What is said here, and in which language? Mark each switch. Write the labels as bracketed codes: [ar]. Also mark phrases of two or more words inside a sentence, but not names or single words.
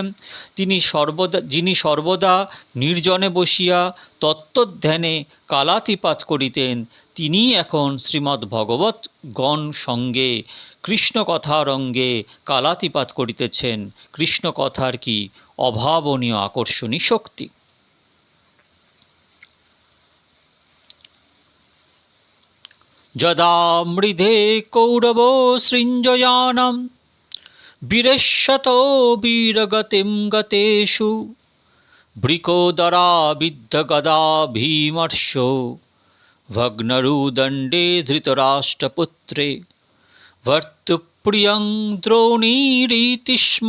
[bn] যিনি সর্বদা নির্জনে বসিয়া তত্ত্বধ্যানে কালাতিপাত করিতেন, তিনি এখন শ্রীমদ্ ভগবত গণ সঙ্গে কৃষ্ণ কথার অঙ্গে কালাতিপাত করিতেছেন। কৃষ্ণ কথার কি অভাবনীয় আকর্ষণী শক্তি! [sa] যদা মৃধে কৌরব সৃঞ্জয়ানাম বীরেশ্বতো বীরগতিম গতেষু বৃকোদরা বিদ্ধ গদা ভীমর্ষ ভগ্নরুদণ্ডে ধৃতরাষ্ট্রপুত্রে ভর্তুপ্রিয়ং দ্রোণীরিতি স্ম